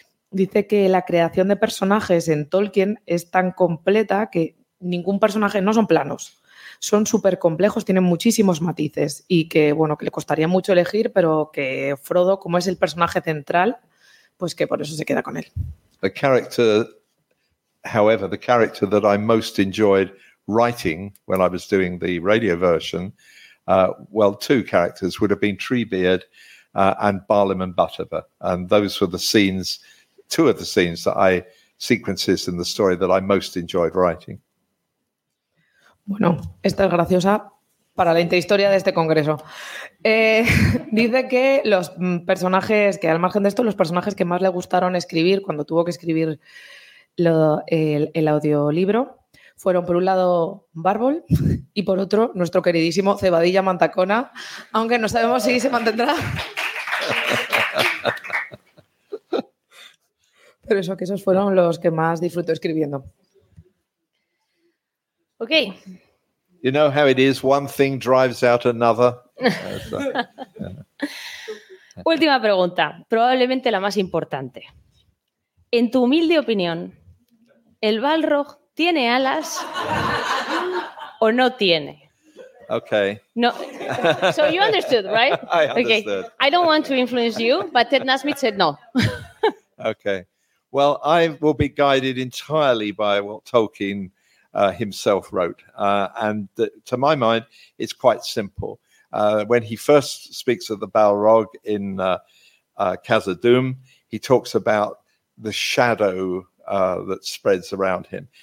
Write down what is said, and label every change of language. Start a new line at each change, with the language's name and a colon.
Spanish: Dice que la creación de personajes en Tolkien es tan completa que ningún personaje, no son planos, son súper complejos, tienen muchísimos matices y que, bueno, que le costaría mucho elegir, pero que Frodo, como es el personaje central, pues que por eso se queda con él.
English: The character, however, the character that I most enjoyed writing when I was doing the radio version, well, two characters would have been Treebeard and Balin and Butterbur. And those were the scenes, two of the scenes that I, sequences in the story that I most enjoyed writing.
Spanish: Bueno, esta es graciosa para la interhistoria de este congreso. Dice que los personajes, que al margen de esto, los personajes que más le gustaron escribir cuando tuvo que escribir el audiolibro fueron, por un lado, Barbol y, por otro, nuestro queridísimo Cebadilla Mantacona, aunque no sabemos si se mantendrá. Pero eso, que esos fueron los que más disfruto escribiendo.
English: Ok. You know how it is, one thing drives out another.
Spanish: Última pregunta, probablemente la más importante. En tu humilde opinión, ¿el Balrog tiene alas o no tiene?
English: Okay. No. So you understood, right? I understood. Okay. I don't want to influence you, but Ted Nasmyth said no. Okay. Well, I will be guided entirely by what Tolkien himself wrote. To my mind, it's quite simple. When he first speaks of the Balrog in Khazad Dûm, he talks about the shadow that spreads around him.